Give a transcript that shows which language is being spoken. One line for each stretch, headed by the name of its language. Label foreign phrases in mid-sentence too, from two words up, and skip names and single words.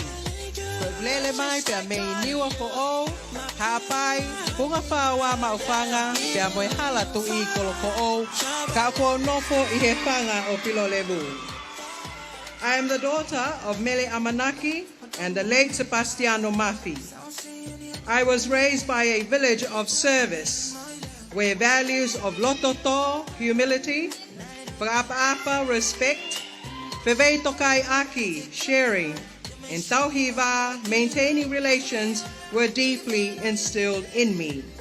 Tongan: Ko lele mai pe me niwa fo'o, ha'apai, Fungafawa maufanga, pe moe hala tu'i kolofo'o, ka ko nofo I he whanga o Pilolevu.
English: I am the daughter of Mele Amanaki and the late Sebastiano Mafi. I was raised by a village of service where values of lototo, humility, pa'apa, respect,
Tongan: Vevei tokai aki,
English: sharing, and tauhiva, maintaining relations, were deeply instilled in me.